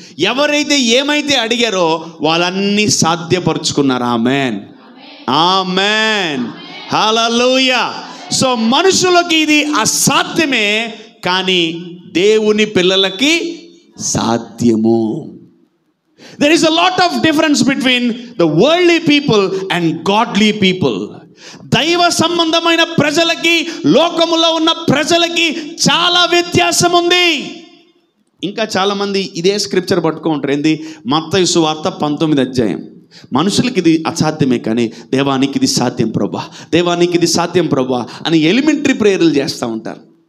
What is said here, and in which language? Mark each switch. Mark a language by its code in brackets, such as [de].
[te] ఎవరైతే ఏమైతే అడిగారో వాళ్ళన్నీ సాధ్యపరుచుకున్నారు. ఆమేన్, ఆమేన్, హల్లెలూయా. సో మనుషులకి ఇది అసాధ్యమే, కానీ దేవుని పిల్లలకి సాధ్యము. [en] There is a lot of difference between the worldly people and godly people. [te] దైవ సంబంధమైన ప్రజలకి, లోకములో ఉన్న ప్రజలకి చాలా వ్యత్యాసం ఉంది. ఇంకా చాలామంది ఇదే స్క్రిప్చర్ పట్టుకుంటారు. ఏంది? మత్తయి సువార్త 19వ అధ్యాయం. మనుషులకి ఇది అసాధ్యమే, కానీ దేవానికి ఇది సాధ్యం ప్రభా, దేవానికి ఇది సాధ్యం ప్రభా అని ఎలిమెంటరీ ప్రేయర్లు చేస్తూ ఉంటారు.